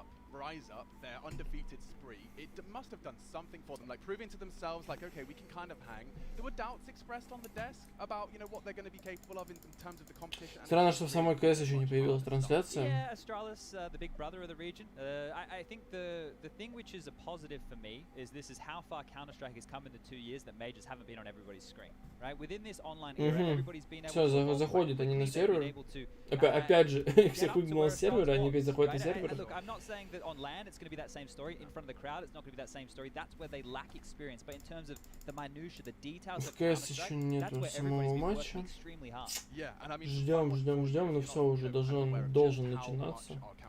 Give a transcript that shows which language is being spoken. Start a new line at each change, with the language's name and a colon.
English: Rise up their undefeated spree. It must have done something for them, like proving to themselves, like, okay, we can kind of hang. There were doubts expressed on the desk about, you know, what they're going to be capable of in terms of the competition.
Russian: Странно, что в самой КС еще не появилась трансляция.
English: Yeah, Astralis, the big brother of the region. I think the thing which is a positive for me is this is how far Counter-Strike has come in the 2 years that majors haven't been on everybody's screen. Right? Within this online era, everybody's been able to...
Russian: Все, заходят они на сервер. Опять же, всех выгнал с сервера, они опять заходят на сервер.
English: Look, I'm not saying that on LAN it's going to be that same story. In front of the crowd it's not going to be that same story. That's where they lack experience. But in terms of the minutiae, the details of Counter-Strike, that's where everybody's been working extremely hard.
Russian: Ждем, но все уже должен начинаться.